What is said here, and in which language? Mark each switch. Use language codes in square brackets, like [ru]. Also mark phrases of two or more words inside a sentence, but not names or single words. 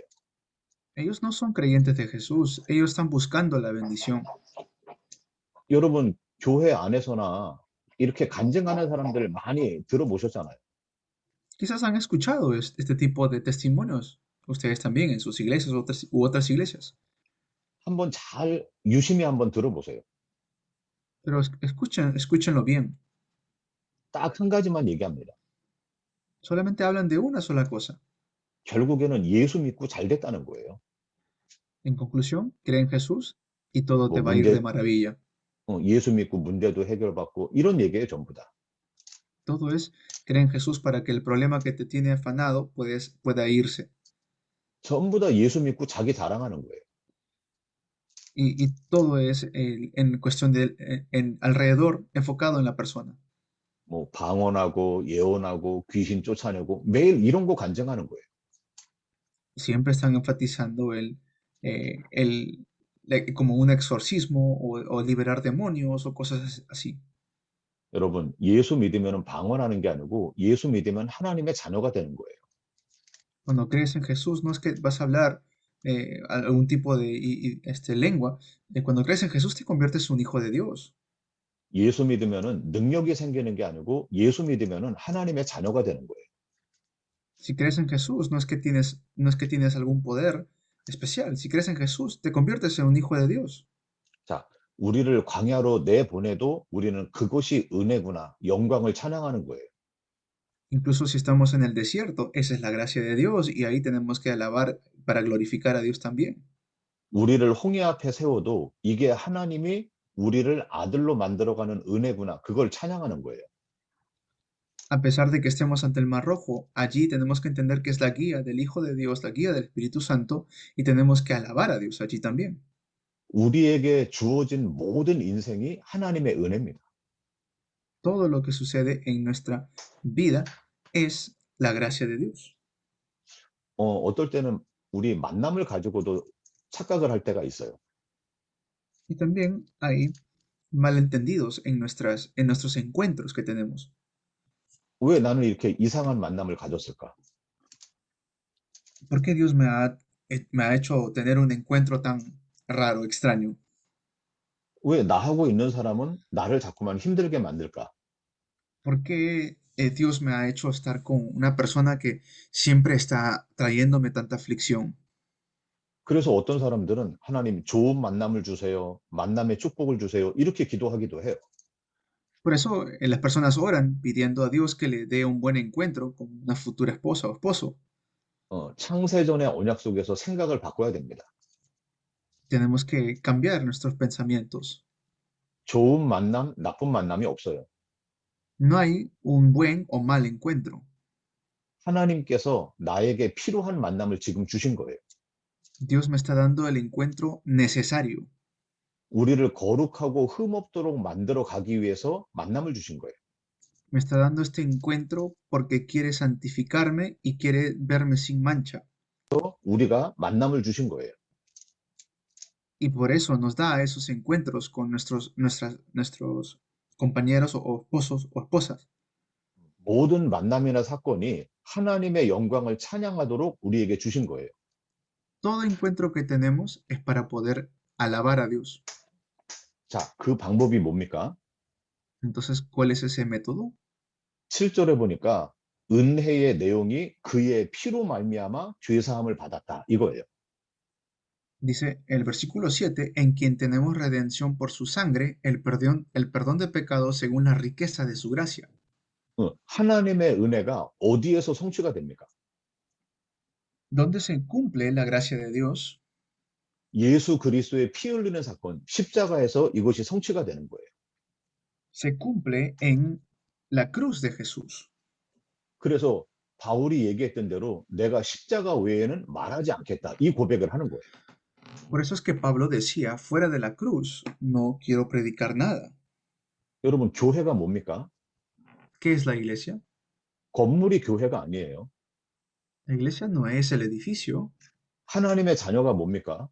[es] Ellos no son creyentes de Jesús. Ellos están buscando la bendición. [ko] 여러분 교회 안에서나 이렇게 간증하는 사람들 많이 들어보셨잖아요. [es] Quizás han escuchado este tipo de testimonios. Ustedes también en sus iglesias u otras iglesias. [ko] 한번 잘 유심히 한번 들어보세요. [es] Pero escúchenlo bien. [ko] 딱 한 가지만 얘기합니다. [es] Solamente hablan de una sola cosa. [ko] 결국에는 예수 믿고 잘 됐다는 거예요. [es] En conclusión, cree en Jesús y todo [ko] 뭐 [es] te va a ir de [ko] 문제 [es] maravilla. [ko] 예수 믿고 문제도 해결받고 이런 얘기예요, 전부 다. [es] Todo es, cree en Jesús para que el problema que te tiene afanado pueda irse. [ko] 전부 다 예수 믿고 자기 자랑하는 거예요. [es] Y todo es en cuestión de, alrededor, enfocado en la persona. [ko] 뭐 방언하고 예언하고 귀신 쫓아내고 매일 이런 거 간증하는 거예요. [es] Siempre están enfatizando como un exorcismo o liberar demonios o cosas así. [ko] 여러분, 예수 믿으면 방언하는 게 아니고 예수 믿으면 하나님의 자녀가 되는 거예요. [es] Cuando crees en Jesús, no es que vas a hablar algún tipo de lengua. Cuando crees en Jesús, te conviertes en un hijo de Dios. [ko] 예수 믿으면 능력이 생기는 게 아니고 예수 믿으면 하나님의 자녀가 되는 거예요. [es] Si crees en Jesús, no es que tienes algún poder especial. Si crees en Jesús, te conviertes en un hijo de Dios. [ko] 자, 우리를 광야로 내보내도 우리는 그것이 은혜구나, 영광을 찬양하는 거예요. [es] Incluso si estamos en el desierto, esa es la gracia de Dios y ahí tenemos que alabar para glorificar a Dios también. [ko] 우리를 홍해 앞에 세워도 이게 하나님이 우리를 아들로 만들어가는 은혜구나, 그걸 찬양하는 거예요. [es] A pesar de que estemos ante el Mar Rojo, allí tenemos que entender que es la guía del Hijo de Dios, la guía del Espíritu Santo, y tenemos que alabar a Dios allí también. [ko] 우리에게 주어진 모든 인생이 하나님의 은혜입니다. [es] Todo lo que sucede en nuestra vida es la gracia de Dios. [ko] 어떨 때는 우리 만남을 가지고도 착각을 할 때가 있어요. [es] Y también hay malentendidos en nuestros encuentros que tenemos. [ko] 왜 나는 이렇게 이상한 만남을 가졌을까? [es] ¿Por qué Dios me ha hecho tener un encuentro tan raro, extraño? [ko] 왜 나하고 있는 사람은 나를 자꾸만 힘들게 만들까? [es] ¿Por qué Dios me ha hecho estar con una persona que siempre está trayéndome tanta aflicción? [ko] 그래서 어떤 사람들은 하나님 좋은 만남을 주세요. 만남의 축복을 주세요. 이렇게 기도하기도 해요. [es] Por eso las personas oran pidiendo a Dios que le dé un buen encuentro con una futura esposa o esposo. [ko] 창세전의 언약 속에서 생각을 바꿔야 됩니다. [es] Tenemos que cambiar nuestros pensamientos. [ko] 좋은 만남, 나쁜 만남이 없어요. [es] No hay un buen o mal encuentro. [ko] 하나님께서 나에게 필요한 만남을 지금 주신 거예요. [es] Dios me está dando el encuentro necesario. [ko] 우리를 거룩하고 흠없도록 만들어 가기 위해서 만남을 주신 거예요. [es] Me está dando este encuentro porque quiere santificarme y quiere verme sin mancha. [ko] 우리가 만남을 주신 거예요. [es] Y por eso nos da esos encuentros con nuestros compañeros o esposos o esposas. [ko] 모든 만남이나 사건이 하나님의 영광을 찬양하도록 우리에게 주신 거예요. [es] Todo encuentro que tenemos es para poder alabar a Dios. [ko] 자, 그 방법이 뭡니까? [es] Entonces, ¿cuál es ese método? [ko] 7절에 보니까 은혜의 내용이 그의 피로 말미암아 죄 사함을 받았다. 이거예요. [es] Dice el versículo 7, en quien tenemos redención por su sangre, el perdón de pecados según la riqueza de su gracia. [ko] 하나님의 은혜가 어디에서 성취가 됩니까? [es] ¿Dónde se cumple la gracia de Dios? [ko] 예수 그리스도의 피 흘리는 사건, 십자가에서 이것이 성취가 되는 거예요. [es] Se cumple en la cruz de Jesús. [ko] 그래서 바울이 얘기했던 대로 내가 십자가 외에는 말하지 않겠다. 이 고백을 하는 거예요. [es] Por eso es que Pablo decía, fuera de la cruz, no quiero predicar nada. [ko] 여러분, 교회가 뭡니까? [es] ¿Qué es la iglesia? [ko] 건물이 교회가 아니에요. [es] La iglesia no es el edificio. [ko] 하나님의 자녀가 뭡니까?